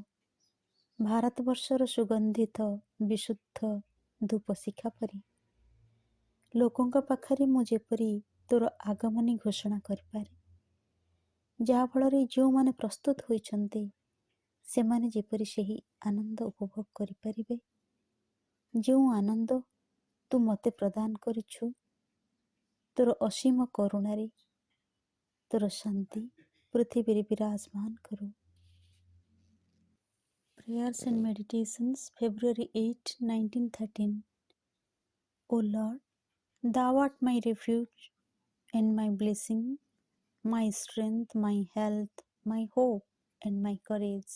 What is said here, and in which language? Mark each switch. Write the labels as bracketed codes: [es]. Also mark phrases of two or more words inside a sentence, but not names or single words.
[or] ଭାରତବର୍ଷର ସୁଗନ୍ଧିତ ବିଶୁଦ୍ଧ ଧୂପ ଶିଖା ପରି ଲୋକଙ୍କ ପାଖରେ ମୁଁ ଯେପରି ତୋର ଆଗମନୀ ଘୋଷଣା କରିପାରେ, ଯାହାଫଳରେ ଯେଉଁମାନେ ପ୍ରସ୍ତୁତ ହୋଇଛନ୍ତି ସେମାନେ ଯେପରି ସେହି ଆନନ୍ଦ ଉପଭୋଗ କରିପାରିବେ, ଯେଉଁ ଆନନ୍ଦ ତୁ ମୋତେ ପ୍ରଦାନ କରିଛୁ ତୋର ଅସୀମ କରୁଣାରେ, ତୋର ଶାନ୍ତି ପୃଥିବୀରେ ବିରାଜମାନ କରୁ। [en] Prayers and Meditations, February 8, 1913. O Lord, thou art my refuge and my blessing, my strength, my health, my hope, and my courage.